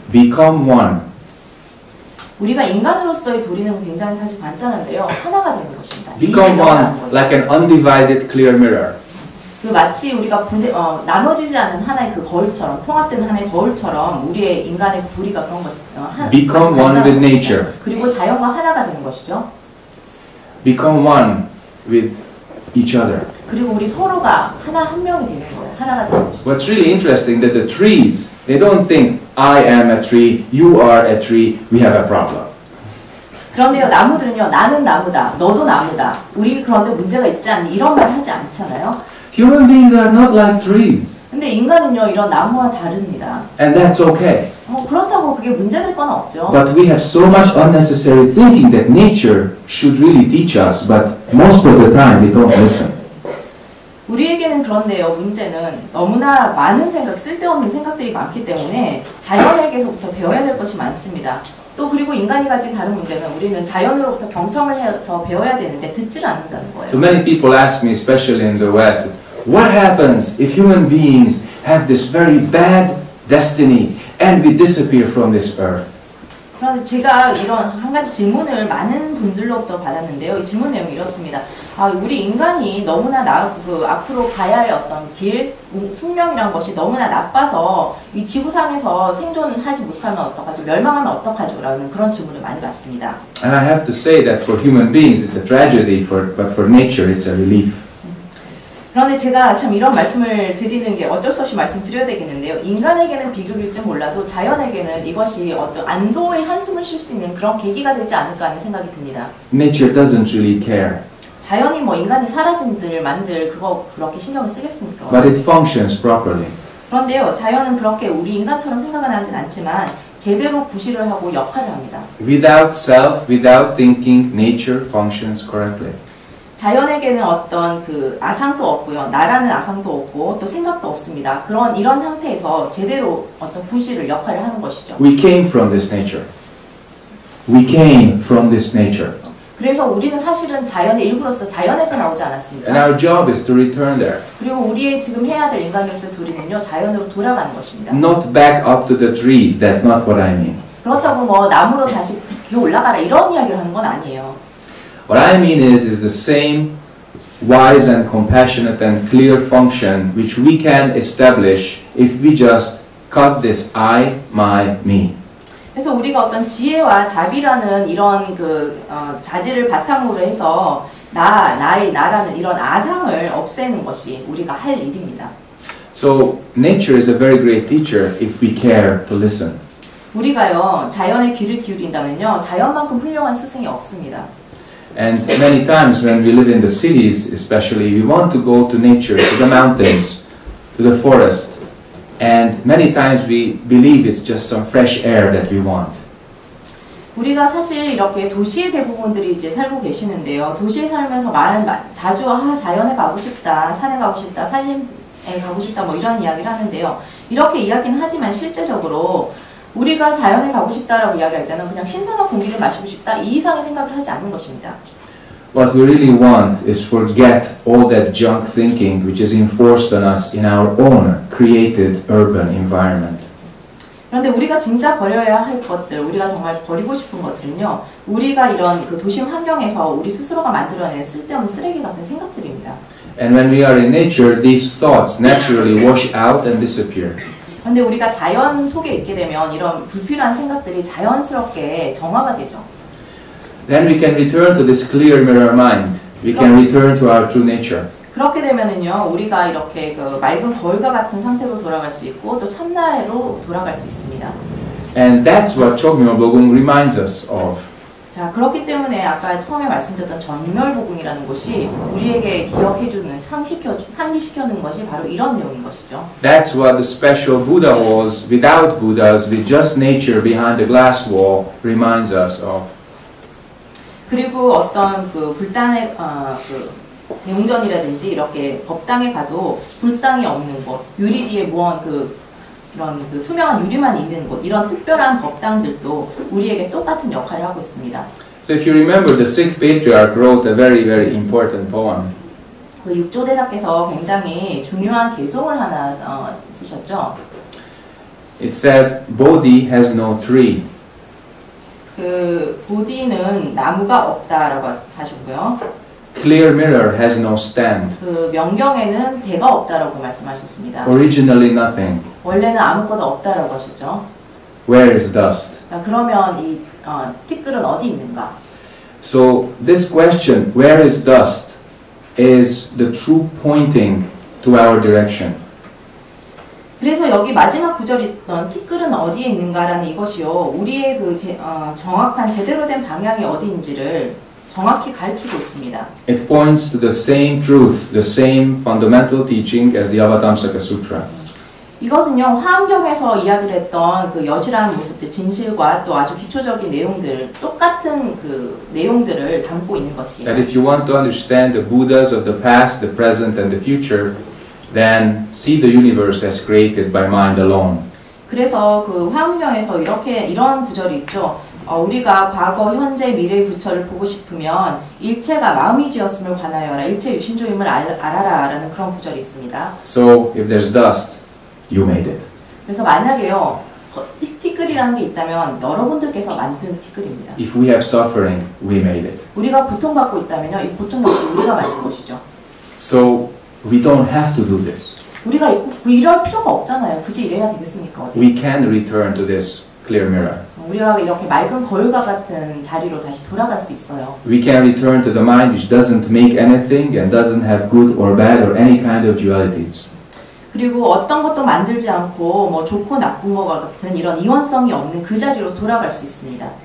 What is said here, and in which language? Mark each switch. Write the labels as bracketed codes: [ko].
[en] Become one. [ko] 우리가 인간으로서의 도리는 굉장히 사실 간단한데요. 하나가 되는 것입니다. [en] Become one like an undivided clear mirror. [ko] 마치 우리가 나눠지지 않는 하나의 그 거울처럼, 통합되는 하나의 거울처럼 우리의 인간의 도리가 그런 것이죠. [en] Become one with nature. [ko] 그리고 자연과 하나가 되는 것이죠. [en] Become one with each other. [ko] 그리고 우리 서로가 한 명이 되는 거예요. 하나가 되는 것이죠. [en] What's really interesting that the trees, they don't think I am a tree, you are a tree, we have a problem. [ko] 그런데요, 나무들은요, 나는 나무다, 너도 나무다, 우리 그런데 문제가 있지 않니? 이런 말 하지 않잖아요. [en] Human beings are not like trees. [ko] 근데 인간은요, 이런 나무와 다릅니다. [en] And that's okay. [ko] 그렇다고 그게 문제될 건 없죠. [en] But we have so much unnecessary thinking that nature should really teach us, but most of the time we don't listen. [ko] 우리에게는 그런데요, 문제는 너무나 많은 쓸데없는 생각들이 많기 때문에 자연에게서부터 배워야 될 것이 많습니다. 또 그리고 인간이 가진 다른 문제는 우리는 자연으로부터 경청을 해서 배워야 되는데 듣지를 않는다는 거예요. [en] So many people ask me, especially in the West, what happens if human beings have this very bad destiny and we disappear from this earth? [ko] 그런데 제가 이런 한 가지 질문을 많은 분들로부터 받았는데요. 이 질문 내용이 이렇습니다. 우리 인간이 너무나 앞으로 가야 할 어떤 길, 숙명이란 것이 너무나 나빠서 이 지구상에서 생존하지 못하면 어떡하죠? 멸망하면 어떡하죠? 라는 그런 질문을 많이 받습니다. [en] And I have to say that for human beings it's a tragedy, but for nature it's a relief. [ko] 그런데 제가 참 이런 말씀을 드리는 게 어쩔 수 없이 말씀드려야 되겠는데요. 인간에게는 비극일지 몰라도 자연에게는 이것이 어떤 안도의 한숨을 쉴 수 있는 그런 계기가 되지 않을까 하는 생각이 듭니다. [en] Nature doesn't really care. [ko] 자연이 인간이 사라진들 만들 그거 그렇게 신경을 쓰겠습니까? [en] But it functions properly. [ko] 그런데요, 자연은 그렇게 우리 인간처럼 생각은 하진 않지만 제대로 구실을 하고 역할을 합니다. [en] Without self, without thinking, nature functions correctly. [ko] 자연에게는 어떤 아상도 없고요, 나라는 아상도 없고 또 생각도 없습니다. 이런 상태에서 제대로 어떤 구실을 역할을 하는 것이죠. [en] We came from this nature. we came from this nature. [ko] 그래서 우리는 사실은 자연의 일부로서 자연에서 나오지 [en] And [ko] 않았습니다. [en] our job is to return there. [ko] 그리고 우리의 지금 해야 될 인간으로서 도리는요, 자연으로 돌아가는 것입니다. [en] Not back up to the trees, that's not what I mean. [ko] 그렇다고 뭐 나무로 다시 기어 올라가라 이런 이야기를 하는 건 아니에요. [en] What I mean is the same wise and compassionate and clear function which we can establish if we just cut this I, my, me. [ko] 그래서 우리가 어떤 지혜와 자비라는 이런 자질을 바탕으로 해서 나의 나라는 이런 아상을 없애는 것이 우리가 할 일입니다. [en] So nature is a very great teacher if we care to listen. [ko] 우리가요 자연에 귀를 기울인다면요 자연만큼 훌륭한 스승이 없습니다. [en] And many times when we live in the cities especially, we want to go to nature, to the mountains, to the forest. And many times we believe it's just some fresh air that we want. [ko] 우리가 사실 이렇게 도시의 대부분들이 이제 살고 계시는데요. 도시에 살면서 자주 자연에 가고 싶다, 산에 가고 싶다, 산림에 가고 싶다 뭐 이런 이야기를 하는데요. 이렇게 이야기는 하지만 실제적으로 우리가 자연에 가고 싶다라고 이야기할 때는 그냥 신선한 공기를 마시고 싶다 이 이상의 생각을 하지 않는 것입니다. [en] What we really want is forget all that junk thinking which is enforced on us in our own created urban environment. [ko] 그런데 우리가 진짜 버려야 할 것들, 우리가 정말 버리고 싶은 것들은요, 우리가 이런 도심 환경에서 우리 스스로가 만들어낸 쓸데없는 쓰레기 같은 생각들입니다. [en] And when we are in nature, these thoughts naturally wash out and disappear. [ko] 그런데 우리가 자연 속에 있게 되면 이런 불필요한 생각들이 자연스럽게 정화가 되죠. [en] Then we can return to this clear mirror mind. We can return to our true nature. [ko] 그렇게 되면은요, 우리가 이렇게 맑은 거울과 같은 상태로 돌아갈 수 있고 또 참나로 돌아갈 수 있습니다. [en] And that's what Chogmyeolbogum reminds us of. [ko] 자, 그렇기 때문에 아까 처음에 말씀드렸던 전멸복음이라는 것이 우리에게 기억해주는, 상기시켜주는 것이 바로 이런 내용인 것이죠. [en] That's what the special Buddha halls without Buddhas, with just nature behind the glass wall, reminds us of. [ko] 그리고 어떤 불단의 대웅전이라든지 이렇게 법당에 가도 불상이 없는 곳, 유리 뒤에 모은 이런 투명한 유리만 있는 곳, 이런 특별한 법당들도 우리에게 똑같은 역할을 하고 있습니다. [en] So if you remember, the sixth patriarch wrote a very, very important poem. [ko] 그 육조 대사께서 굉장히 중요한 개송을 하나 쓰셨죠. [en] It said, Bodhi has no tree. [ko] 보디는 나무가 없다라고 하셨고요. [en] Clear mirror has no stand. [ko] 명경에는 대가 없다라고 말씀하셨습니다. [en] Originally nothing. [ko] 원래는 아무것도 없다라고 하셨죠. [en] Where is dust? [ko] 그러면 이 티끌은 어디 있는가? [en] So this question, where is dust, is the true pointing to our direction. [ko] 그래서 여기 마지막 구절이 있던 티끌은 어디에 있는가라는 이것이요, 우리의 정확한 제대로 된 방향이 어디인지를 정확히 가르치고 있습니다. [en] It points to the same truth, the same fundamental teaching as the Avatamsaka Sutra. [ko] 이것은요, 화엄경에서 이야기를 했던 여실한 모습들, 진실과 또 아주 기초적인 내용들, 똑같은 내용들을 담고 있는 것이에요. [en] That if you want to understand the Buddhas of the past, the present, and the future, then see the universe as created by mind alone. [ko] 그래서 화엄경에서 이런 구절이 있죠. 우리가 과거, 현재, 미래의 부처를 보고 싶으면 일체가 마음이 지었음을 관하여라. 일체 유심조임을 알아라. 라는 그런 구절이 있습니다. [en] So, if there's dust, you made it. [ko] 그래서 만약에요, 티끌이라는 게 있다면 여러분들께서 만든 티끌입니다. [en] If we have suffering, we made it. [ko] 우리가 고통받고 있다면요, 이 고통 역시 우리가 만든 것이죠. [en] So, we don't have to do this. [ko] 우리가 이럴 필요가 없잖아요. 굳이 이래야 되겠습니까? [en] We can return to this clear mirror. [ko] 우리가 이렇게 맑은 거울과 같은 자리로 다시 돌아갈 수 있어요. [en] We can return to the mind which doesn't make anything and doesn't have good or bad or any kind of dualities. [ko] 그리고 어떤 것도 만들지 않고 뭐 좋고 나쁜 것 같은 이런 이원성이 없는 그 자리로 돌아갈 수 있습니다.